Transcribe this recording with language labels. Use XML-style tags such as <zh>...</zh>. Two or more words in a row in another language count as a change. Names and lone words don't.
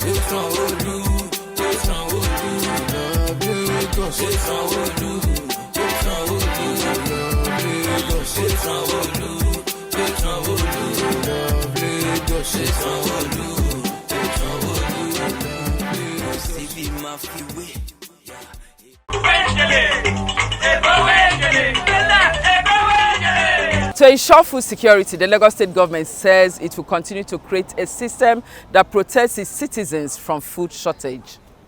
<en>Oh Sanwo-Olu, oh Sanwo-Olu, love Lagos, oh Sanwo-Olu, oh Sanwo-Olu, love Lagos, oh Sanwo-Olu, oh Sanwo-Olu, love Lagos, oh Sanwo-Olu, oh Sanwo-Olu, love Lagos. See me, my freeway. To ensure food security, the Lagos State government says it will continue to create a system that protects its citizens from food shortage.</en>